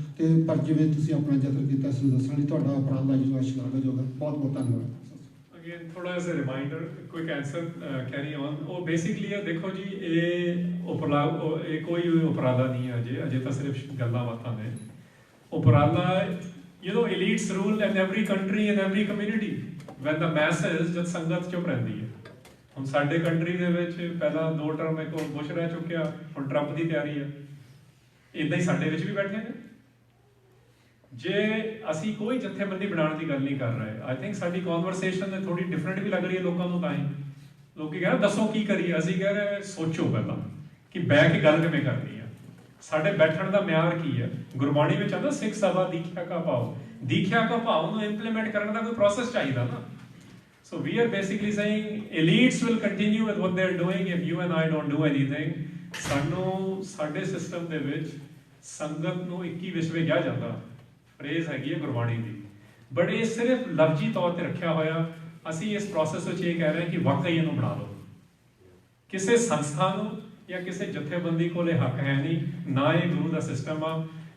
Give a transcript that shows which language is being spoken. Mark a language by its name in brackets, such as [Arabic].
[Punjabi] ਤੇ ਪਰ ਜਿਵੇਂ ਤੁਸੀਂ ਆਪਣਾ ਯਤਨ ਕੀਤਾ ਇਸ ਨੂੰ ਦੱਸਣ ਲਈ, ਤੁਹਾਡਾ ਉਪਰਾਲਾ ਜਿਹੜਾ ਸ਼ਲਾਘਾਯੋਗ ਹੈ। ਬਹੁਤ ਬਹੁਤ ਧੰਨਵਾਦ। Again, ਥੋੜਾ ਜਿਹਾ reminder, [English] Quick answer carry on. [Punjabi] ਉਹ ਬੇਸਿਕਲੀ ਆ, ਦੇਖੋ ਜੀ, ਇਹ ਕੋਈ ਉਪਰਾਲਾ ਨਹੀਂ ਹੈ ਅਜੇ ਤਾਂ ਸਿਰਫ ਗੱਲਾਂ ਬਾਤਾਂ ਨੇ। [English] ਉਪਰਾਲਾ, you know, elites rule in every country and every community when the masses, [Punjabi] ਜਦ ਸੰਗਤ ਚੁੱਪ ਰਹਿੰਦੀ ਹੈ। ਹੁਣ ਸਾਡੇ ਕੰਟਰੀ ਦੇ ਵਿੱਚ ਪਹਿਲਾਂ 2 ਟਰਮ ਇੱਕ ਬੁਸ਼ ਰਹਿ ਚੁੱਕਿਆ, ਹੁਣ ਟਰੰਪ ਦੀ ਤਿਆਰੀ ਆ। ਇੱਦਾਂ ਹੀ ਸਾਡੇ ਵਿੱਚ ਵੀ ਬੈਠੇ ਨੇ। ਜੇ ਅਸੀਂ ਕੋਈ ਜਥੇਬੰਦੀ ਬਣਾਉਣ ਦੀ ਗੱਲ ਨਹੀਂ ਕਰ ਰਹੇ, [English] I think [Punjabi] ਸਾਡੀ ਕਨਵਰਸੇਸ਼ਨ ਥੋੜੀ ਡਿਫਰੈਂਟ ਵੀ ਲੱਗ ਰਹੀ ਹੈ ਲੋਕਾਂ ਨੂੰ। ਤਾਂ ਹੀ ਲੋਕੀ ਕਹਿ ਰਹੇ ਦੱਸੋ ਕੀ ਕਰੀਏ, ਅਸੀਂ ਕਹਿ ਰਹੇ ਸੋਚੋ ਪਹਿਲਾਂ ਕਿ ਬਹਿ ਕੇ ਗੱਲ ਕਿਵੇਂ ਕਰਨੀ ਆ। ਸਾਡੇ ਬੈਠਣ ਦਾ ਮਿਆਰ ਕੀ ਹੈ? ਗੁਰਬਾਣੀ ਵਿੱਚ ਆਉਂਦਾ ਸਿੱਖ ਸਭਾ ਦੀਖਿਆ ਕਾ ਭਾਵ। ਦੀਖਿਆ ਕਾ ਭਾਵ ਨੂੰ ਇੰਪਲੀਮੈਂਟ ਕਰਨ ਦਾ ਕੋਈ ਪ੍ਰੋਸੈਸ ਚਾਹੀਦਾ ਨਾ। [English] So we are basically saying elites will continue with what they're doing if you and I don't do anything. [Punjabi] ਸਾਨੂੰ ਸਾਡੇ ਸਿਸਟਮ ਦੇ ਵਿੱਚ ਸੰਗਤ ਨੂੰ 21 ਵਿਸ਼ਵੇ ਕਿਹਾ ਜਾਂਦਾ, ਫਰੇਜ਼ ਹੈਗੀ ਹੈ ਗੁਰਬਾਣੀ ਦੀ, ਬਟ ਇਹ ਸਿਰਫ ਲਫ਼ਜ਼ੀ ਤੌਰ ਤੇ ਰੱਖਿਆ ਹੋਇਆ। ਅਸੀਂ ਇਸ ਪ੍ਰੋਸੈਸ ਵਿੱਚ ਇਹ ਕਹਿ ਰਹੇ ਹਾਂ ਕਿ ਵਾਕਈ ਇਹਨੂੰ ਬਣਾ ਲਓ। ਕਿਸੇ ਸੰਸਥਾ ਨੂੰ ਜਾਂ ਕਿਸੇ ਜਥੇਬੰਦੀ ਕੋਲ ਇਹ ਹੱਕ ਹੈ ਨਹੀਂ, ਨਾ ਇਹ ਗੁਰੂ ਦਾ ਸਿਸਟਮ ਆ।